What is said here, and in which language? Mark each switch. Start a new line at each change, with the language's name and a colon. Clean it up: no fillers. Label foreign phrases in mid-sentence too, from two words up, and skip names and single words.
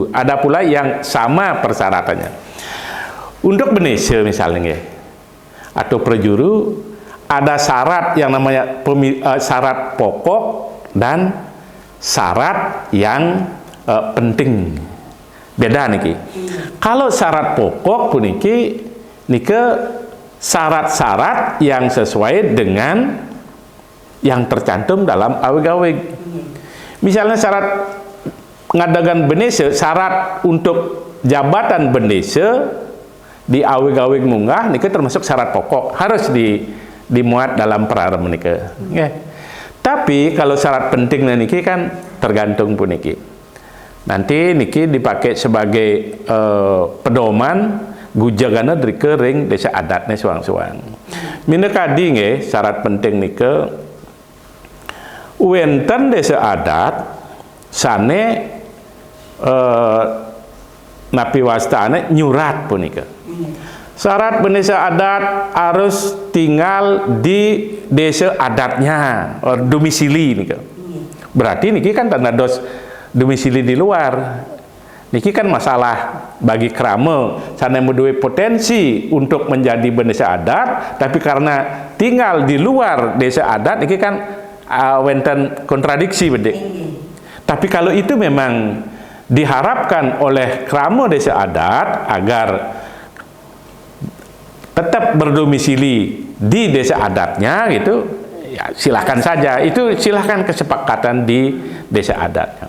Indonesian: Ada pula yang sama persyaratannya. Untuk bendesa misalnya atau perjuru ada syarat yang namanya syarat pokok dan syarat yang penting.
Balinese: Beda niki.
Indonesian: Kalau syarat pokok
Balinese: puniki nike
Indonesian: syarat-syarat yang sesuai dengan yang tercantum dalam awig-awig. Misalnya syarat ngadagan bendesa, syarat untuk jabatan bendesa di awig-awig
Balinese: munggah nike
Indonesian: termasuk syarat pokok, harus dimuat dalam perarem nike. Tapi kalau syarat penting niki kan tergantung puniki. Nanti niki dipakai sebagai pedoman gujagana dari kering desa adatnya suang-suang.
Balinese: Minekadi nge
Indonesian: syarat penting
Balinese: nike wenten desa adat sane napi wastane nyurat punika.
Indonesian: Syarat bendesa adat harus tinggal di desa adatnya, domisili nika. Berarti niki kan tanda dos domisili di luar. Niki kan masalah bagi
Balinese: krama sana menduwe
Indonesian: potensi untuk menjadi bendesa adat, tapi karena tinggal di luar desa adat niki kan wenten kontradiksi bedek. Tapi kalau itu memang diharapkan oleh krama desa adat agar tetap berdomisili di desa adatnya gitu, ya silakan saja. Itu silakan kesepakatan di desa adatnya.